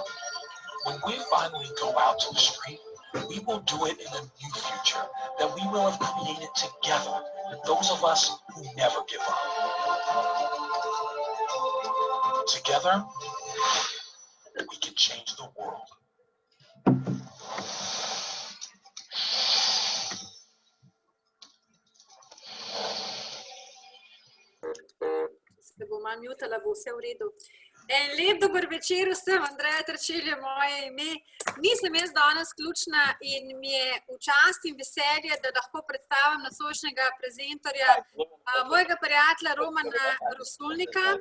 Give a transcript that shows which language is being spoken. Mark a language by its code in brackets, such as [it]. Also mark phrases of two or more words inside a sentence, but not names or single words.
[en] When we finally go out to the street, we will do it in a new future that we will have created together, those of us who never give up. Together, we can change the world. [sl] se bom malo mutala, bo vse v redu. En lep dober večer vsem, Andreja Terčelj je moje ime. Nisem jaz danes ključna in mi je v čast in veselje, da lahko predstavim nocojšnjega prezentorja mojega prijatelja Romana Rosolnika.